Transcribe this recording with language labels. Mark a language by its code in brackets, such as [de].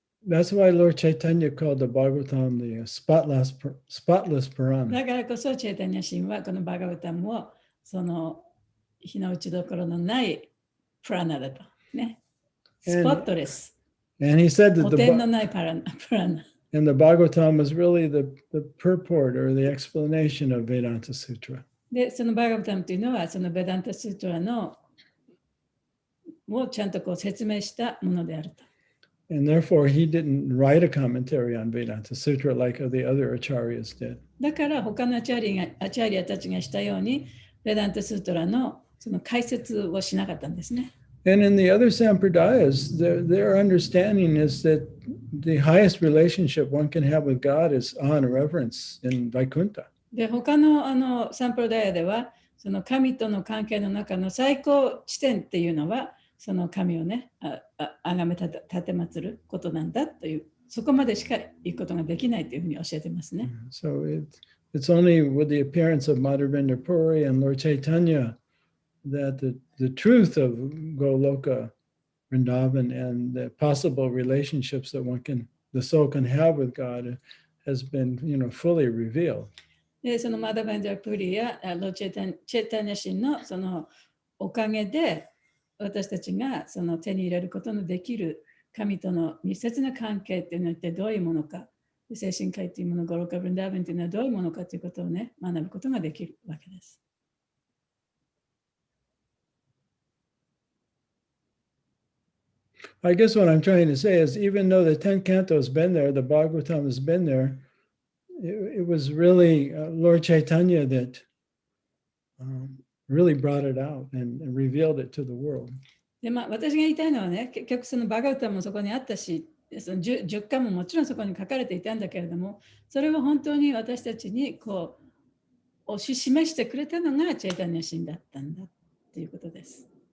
[en] That's why Lord Chaitanya called the Bhagavatam the spotless Purana. [ja] だからこそ、チェイタニア神はこのバガバタムをその日の打ちどころのないプラナだと。ね。スポットレス。 [en] And he said that [ja] 汚点のないプラナ。 [en] And the Bhagavatam was really the purport or the explanation of Vedanta Sutra. [ja] で、そのバガバタムというのは、そのベダンタスートラのをちゃんとこう説明したものであると。 [en] And therefore, he didn't write a commentary on Vedanta Sutra like the other acharyas did. [ja] だから他のアチャリアたちがしたように、ベダンタスートラのその解説をしなかったんですね。 [en] And in the other Sampradayas, their understanding is that the highest relationship one can have with God is awe and reverence in Vaikuntha. [ja] で、他のサンプロダイアでは、その神との関係の中の最高地点っていうのは、その神をね、崇め立てまつることなんだという、そこまでしか行くことができないというふうに教えてますね。 [en] So it's only with the appearance of Madhavendra Puri and Lord Chaitanya that the truth of Goloka, Vrindavan, and the possible relationships that the soul can have with God has been, fully revealed. [ja] で、そのマダベンダープリやローチェタニア神のそのおかげで、私たちがその手に入れることのできる神との密接な関係っていうのは一体どういうものか、精神科医というもの、ゴロカ・ブリンダーベンというのはどういうものかということをね、学ぶことができるわけです。 [en] I guess what I'm trying to say is, even though the 10th canto has been there, the Bhagavatam has been there, it was really Lord Chaitanya that really brought it out and revealed it to the world. [ja] で、私が言いたいのはね、結局そのバガウタもそこにあったし、その 10巻ももちろんそこに書かれていたんだけれども、それは本当に私たちにこう推し示してくれたのがチェイタニア神だったんだということです。